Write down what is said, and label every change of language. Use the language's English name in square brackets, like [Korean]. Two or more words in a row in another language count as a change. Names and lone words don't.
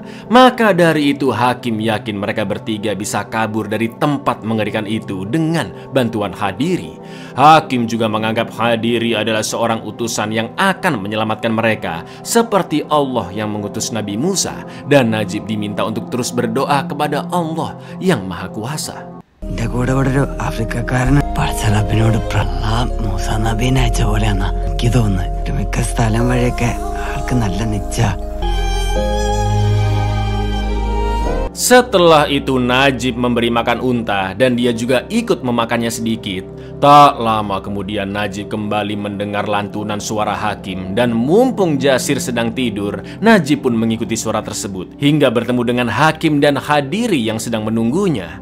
[Indonesian] Maka dari itu Hakim yakin mereka bertiga bisa kabur dari tempat mengerikan itu dengan bantuan Hadiri. Hakim juga menganggap Hadiri adalah seorang utusan yang akan menyelamatkan mereka seperti Allah yang mengutus Nabi Musa, dan Najib diminta untuk terus berdoa kepada Allah yang Maha Kuasa. [Malayalam] എന്റെ കൂടെ ഇവിടെ ഒരു ആഫ്രിക്കക്കാരന് പടച്ചലപ്പിനോട് മൂസ നബീനെ അയച്ച പോലെയാന്നാ എനിക്ക് തോന്നുന്നത്. മിക്ക സ്ഥലം വഴിയൊക്കെ ആൾക്ക് നല്ല നിച്ച. [Indonesian] Setelah itu Najib memberi makan unta dan dia juga ikut memakannya sedikit. Tak lama kemudian Najib kembali mendengar lantunan suara Hakim, dan mumpung Jasir sedang tidur, Najib pun mengikuti suara tersebut hingga bertemu dengan Hakim dan Hadiri yang sedang menunggunya.